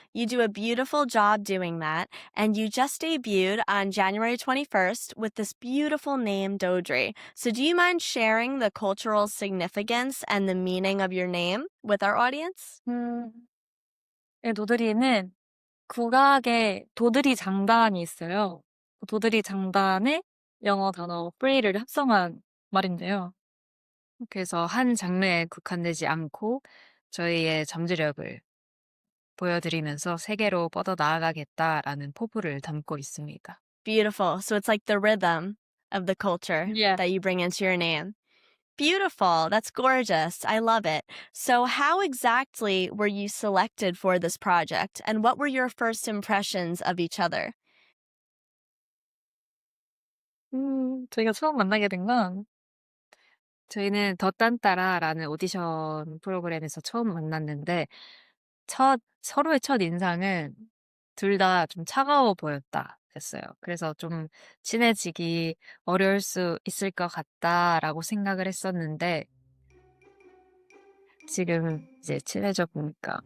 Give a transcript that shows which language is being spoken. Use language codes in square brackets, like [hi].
[en] You do a beautiful job doing that, and you just debuted on January 21st with this beautiful name, Dodree. So do you mind sharing the cultural significance and the meaning of your name with our audience? [ko] 도드리는 국악에 도드리 장단이 있어요. 도드리 장단에 영어 단어 free를 합성한 말인데요. 그래서 한 장르에 국한되지 않고 저희의 잠재력을 보여드리면서 세계로 뻗어나가겠다라는 포부를 담고 있습니다. [en] Beautiful. So it's like the rhythm of the culture that you bring into your name. Beautiful. That's gorgeous. I love it. So how exactly were you selected for this project, and what were your first impressions of each other? [ko] 저희가 처음 만나게 된 건 저희는 덧단따라라는 오디션 프로그램에서 처음 만났는데 서로의 첫 인상은 둘 다 좀 차가워 보였다 했어요. 그래서 좀 친해지기 어려울 수 있을 것 같다라고 생각을 했었는데 지금 이제 친해져 보니까